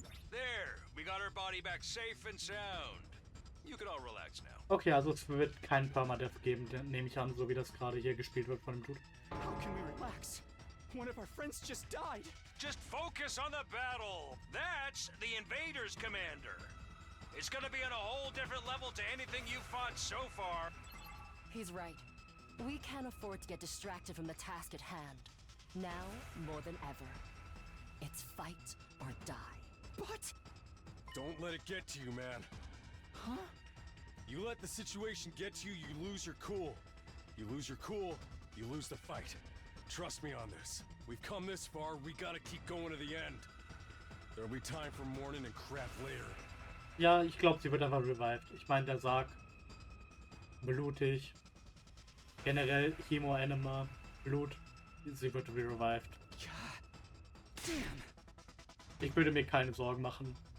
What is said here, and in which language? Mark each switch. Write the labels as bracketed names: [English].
[English] There, we got her body back safe and sound. You can all relax now. [German] Okay, also es wird keinen Permadeath geben, nehme ich an, so wie das gerade hier gespielt wird von dem Dude. [English] How can we relax? One of our friends just died. Just focus on the battle. That's the invaders, Commander. It's gonna be on a whole different level to anything you fought so far. He's right. We can't afford to get distracted from the task at hand. Now, more than ever. It's fight or die. But... Don't let it get to you, man. Huh? You let the situation get to you, you lose your cool. You lose your cool, you lose the fight. Trust me on this. We've come this far, we gotta keep going to the end. There'll be time for mourning and crap later. [German] Ja, ich glaube, sie wird einfach revived. Ich meine, der Sarg. Blutig. Generell Himo Anima. Blut. Sie wird revived. [English] God damn. [German] Ich würde mir keine Sorgen machen.